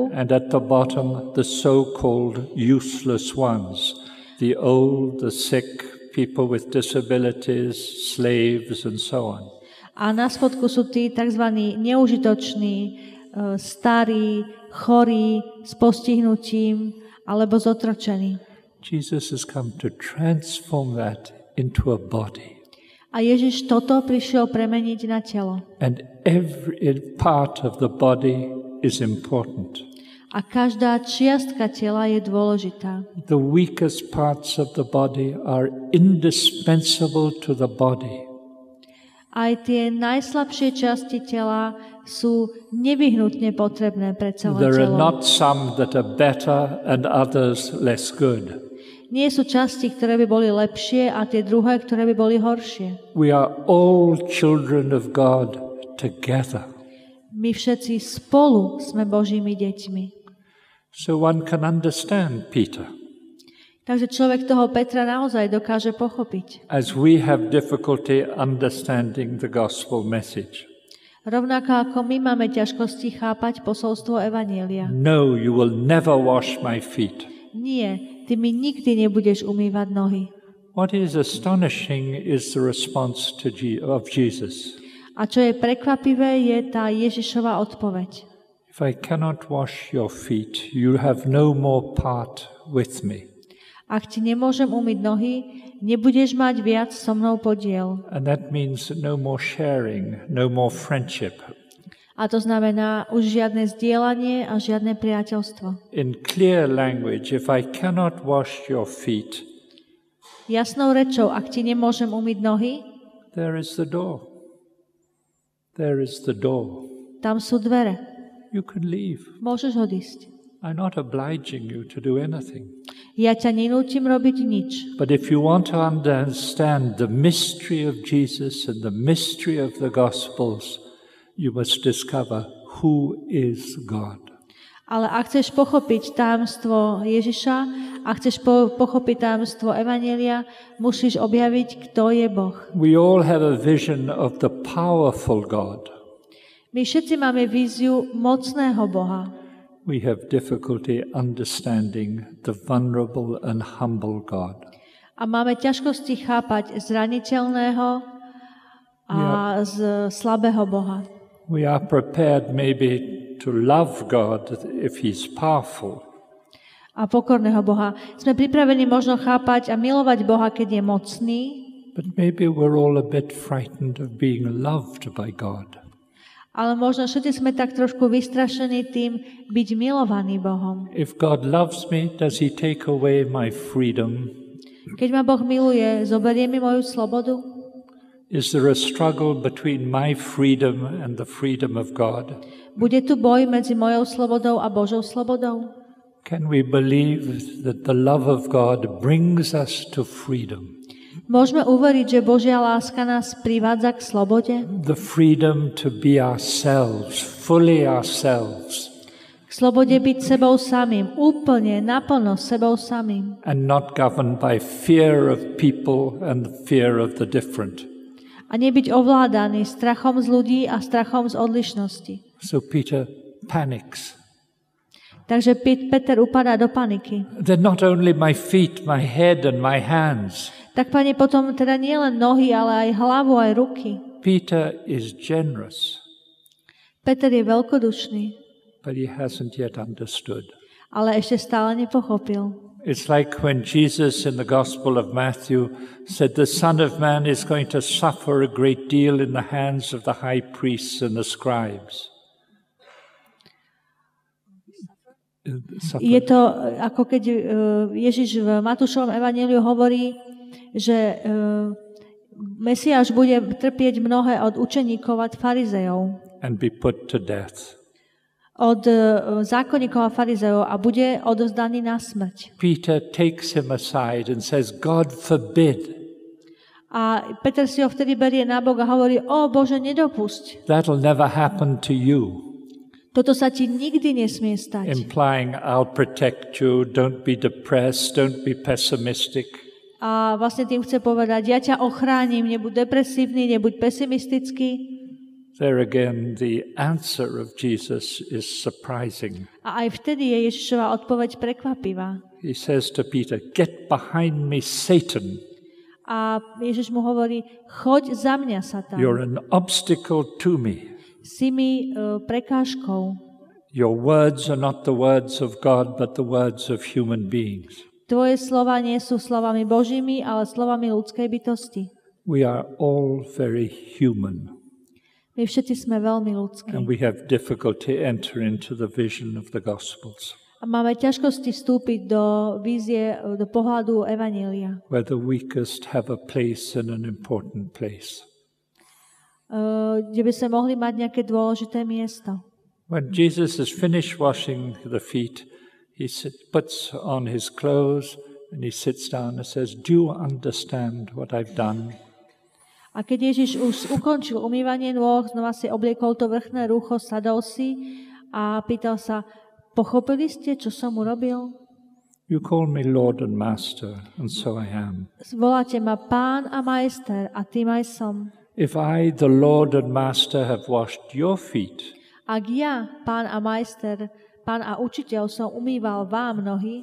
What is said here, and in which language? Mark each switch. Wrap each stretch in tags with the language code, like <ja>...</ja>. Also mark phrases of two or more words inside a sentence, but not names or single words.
<en>And at the bottom, the so-called useless ones, the old, the sick, people with disabilities, slaves, and so on.</en> <sk>A na spodku sú tí tzv. Neužitoční, starí, chorí, s postihnutím alebo zotročení.</sk> <en>Jesus has come to transform that into a body.</en> <sk>A Ježiš toto prišiel premeniť na telo.</sk> <en>And every part of the body is important.</en> <sk>A každá čiastka tela je dôležitá.</sk> <en>The weakest parts of the body are indispensable to the body.</en> <sk>Aj tie najslabšie časti tela sú nevyhnutne potrebné pre celé</sk> <en>There are</en> <sk>telo.</sk> <en>not some that are better and others less good.</en> <sk>Nie sú časti, ktoré by boli lepšie a tie druhé, ktoré by boli horšie.</sk> <en>We are all children of God together.</en> <sk>My všetci spolu sme Božími deťmi.</sk> <en>So one can understand Peter.</en> <sk>Takže človek toho Petra naozaj dokáže pochopiť.</sk> <en>As we have difficulty understanding the gospel message.</en> <sk>Rovnako ako my máme ťažkosti chápať posolstvo Evanjelia.</sk> <en>No, you will never wash my feet.</en> <sk>Nie, ty mi nikdy nebudeš umývať nohy.</sk> <en>What is astonishing is the response of Jesus.</en> <sk>A čo je prekvapivé, je tá Ježišova odpoveď.</sk> <en>If I cannot wash your feet, you have no more part with me.</en> <sk>Ak ti nemôžem umyť nohy, nebudeš mať viac so mnou podiel.</sk> <en>And that means no more sharing, no more friendship.</en> <sk>A to znamená už žiadne zdieľanie a žiadne priateľstvo.</sk> <en>In clear language, if I cannot wash your feet,</en> <sk>Jasnou rečou, ak ti nemôžem umyť nohy,</sk> <en>there is the door. There is the door.</en> <sk>tam sú dvere.</sk> <en>You can leave.</en> <sk>Môžeš odísť.</sk> <en>I'm not obliging you to do anything.</en> <sk>Ja ťa nenútim robiť nič.</sk> <en>But if you want to understand the mystery of Jesus and the mystery of the Gospels, you must discover who is God.</en> <sk>Ale ak chceš pochopiť tajomstvo Ježiša, ak chceš pochopiť tajomstvo Evanjelia, musíš objaviť, kto je Boh.</sk> <en>We all have a vision of the powerful God.</en> <sk>My všetci máme víziu mocného Boha.</sk> <en>We have difficulty understanding the vulnerable and humble God.</en> <sk>A máme ťažkosti chápať zraniteľného a slabého Boha.</sk> <en>We are prepared maybe to love God if He's powerful.</en> <sk>A pokorného Boha. Sme pripravení možno chápať a milovať Boha, keď je mocný.</sk> <en>But maybe we're all a bit frightened of being loved by God.</en> <sk>Ale možno všetci sme tak trošku vystrašení tým byť milovaní Bohom.</sk> <en>If God loves me, does He take away my freedom?</en> <sk>Keď ma Boh miluje, zoberie mi moju slobodu?</sk> <en>Is there a struggle between my freedom and the freedom of God?</en> <sk>Bude tu boj medzi mojou slobodou a Božou slobodou?</sk> <en>Can we believe that the love of God brings us to freedom?</en> <sk>Môžeme uveriť, že Božia láska nás privádza k slobode?</sk> <en>The freedom to be ourselves, fully ourselves.</en> <sk>K slobode byť sebou samým, úplne, naplno sebou samým.</sk> <en>And not governed by fear of people and fear of the different.</en> <sk>A nebyť ovládaný strachom z ľudí a strachom z odlišnosti.</sk> <en>So Peter panics.</en> <sk>Takže Peter upadá do paniky.</sk> <en>They're not only my feet, my head and my hands.</en> <sk>Tak, Pane, potom teda nie len nohy, ale aj hlavu, aj ruky.</sk> <en>Peter is generous,</en> <sk>Peter je veľkodušný,</sk> <en>but he hasn't yet understood.</en> <sk>ale ešte stále nepochopil.</sk> <en>It's like when Jesus in the Gospel of Matthew said the Son of Man is going to suffer a great deal in the hands of the high priests and the scribes.</en> <sk>Je to ako keď Ježiš v Matúšovom evanjeliu hovorí, že Mesiáš bude trpieť mnohé od učeníkov a farizejov.</sk> <en>And be put to death.</en> <sk>Od zákonníkov a farizejov a bude odovzdaný na smrť.</sk> <en>Peter takes him aside and says, God forbid.</en> <sk>A Peter si ho vtedy berie nabok a hovorí, Bože, nedopusť.</sk> <en>That'll never happen to you.</en> <sk>Toto sa ti nikdy nesmie stať.</sk> <en>Implying, I'll protect you, don't be depressed, don't be pessimistic.</en> <sk>A vlastne tým chce povedať, ja ťa ochránim, nebuď depresívny, nebuď pesimistický.</sk> <en>There again, the answer of Jesus is surprising.</en> <sk>A aj vtedy je Ježišova odpoveď prekvapivá.</sk> <en>He says to Peter, get behind me, Satan.</en> <sk>A Ježiš mu hovorí, choď za mňa, Satan.</sk> <en>You're an obstacle to me.</en> <sk>Si mi prekážkou.</sk> <en>Your words are not the words of God, but the words of human beings.</en> <sk>Tvoje slova nie sú slovami Božími, ale slovami ľudskej bytosti.</sk> <en>We are all very human.</en> <sk>My všetci sme veľmi ľudskí.</sk> <en>And we have difficulty enter into the vision of the Gospels.</en> <sk>A máme ťažkosti vstúpiť do vízie, do pohľadu Evanjelia.</sk> <en>Where the weakest have a place in an important place.</en> <sk>Kde by sme mohli mať nejaké dôležité miesto.</sk> <en>When Jesus is finished washing the feet, he puts on his clothes and he sits down and says, do you understand what I've done?</en> <sk>A keď Ježiš už ukončil umývanie nôh, znova si obliekol to vrchné rúcho, sadol si a pýtal sa, pochopili ste, čo som urobil?</sk> <en>You call me Lord and Master, and so I am.</en> <sk>Voláte ma Pán a Majster, a tým aj som.</sk> <en>If I, the Lord and Master, have washed your feet,</en> <sk>Ak ja, Pán a Majster, Pán a Učiteľ, som umýval vám nohy,</sk>